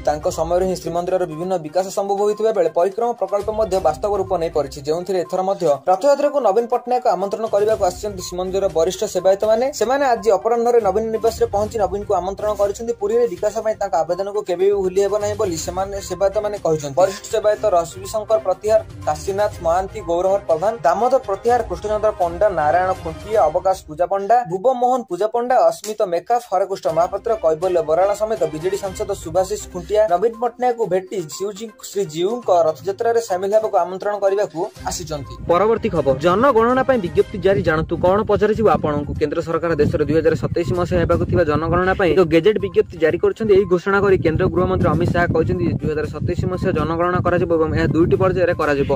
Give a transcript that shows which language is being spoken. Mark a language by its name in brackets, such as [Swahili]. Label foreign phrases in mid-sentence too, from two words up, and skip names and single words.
[Odia] ତାଙ୍କ ସମୟରେ ଶ୍ରୀମନ୍ଦିର ବିଭିନ୍ନ ବିକାଶ ସମ୍ଭବ ହୋଇଥିବା ବେଳେ ପରିକ୍ରମା ପ୍ରକଳ୍ପ ମଧ୍ୟ ବାସ୍ତବ ରୂପ ନେଇପାରିଛି। ଯେଉଁଥିରେ ଏଥର ମଧ୍ୟ ରଥଯାତ୍ରାକୁ ନବୀନ ପଟ୍ଟନାୟକ ଆମନ୍ତ୍ରଣ କରିବାକୁ ଆସିଛନ୍ତି ଶ୍ରୀମନ୍ଦିର ବରିଷ୍ଠ ସେବାୟତ ମାନେ। ସେମାନେ ଆଜି ଅପରାହ୍ନରେ ନବୀନ ନିବାସରେ ପହଞ୍ଚି ନବୀନଙ୍କୁ ଆମନ୍ତ୍ରଣ କରିଛନ୍ତି। ପୁରୀରେ ବିକାଶ ପାଇଁ ତାଙ୍କ ଆବେଦନକୁ କେବେ ଭୁଲି ହେବ ନାହିଁ ବୋଲି ସେମାନେ ସେବାୟତ ମାନେ କହିଛନ୍ତି। ବରିଷ୍ଠ ସେବାୟତ ରବିଶଙ୍କର ପ୍ରତିହାର, କାଶୀନାଥ ମହାନ୍ତି, ଗୌରହର ପ୍ରଧାନ, ଦାମୋଦର ପ୍ରତିହାର, କୃଷ୍ଣଚନ୍ଦ୍ର ପଣ୍ଡା, ନାରାୟଣ ଖୁଣ୍ଟିଆ, ଅବକାଶ ପୂଜା ପଣ୍ଡା, ଭୁବ ମୋହନ ପୂଜା ପଣ୍ଡା, ଅସ୍ମିତ ମେକାଫ, ହରକୃଷ୍ଣ ମହାପାତ୍ର, କୈବଲ୍ୟ ବରାଳ ସମେତ ବିଜେଡି ସାଂସଦ ସୁଭାଷିଷ ଖୁଣ୍ଟିଆ ନବୀନ ପଟ୍ଟନାୟକଙ୍କୁ ଭେଟି ଶ୍ରୀଜୀଉ ରଥଯାତ୍ରାରେ ସାମିଲ ହେବାକୁ ଆମନ୍ତ୍ରଣ କରିବାକୁ ଆସିଛନ୍ତି। ପରବର୍ତ୍ତୀ ଖବର ଜନଗଣନା ପାଇଁ ବିଜ୍ଞପ୍ତି ଜାରି। ଜାଣନ୍ତୁ କଣ ପଚାରିଛି ଆପଣଙ୍କୁ। କେନ୍ଦ୍ର ସରକାର ଦେଶରେ 2027 ମସିହା ହେବାକୁ ଥିବା ଜନଗଣନା ପାଇଁ ତ ଗେଜେଟ ବିଜ୍ଞପ୍ତି ଜାରି କରିଛନ୍ତି। ଏହି ଘୋଷଣା କରି କେନ୍ଦ୍ର ଗୃହ ମନ୍ତ୍ରୀ ଅମିତ ଶାହ କହିଛନ୍ତି 2027 ମସିହା ଜନଗଣନା କରାଯିବ ଏବଂ ଏହା ଦୁଇଟି ପର୍ଯ୍ୟାୟରେ କରାଯିବ।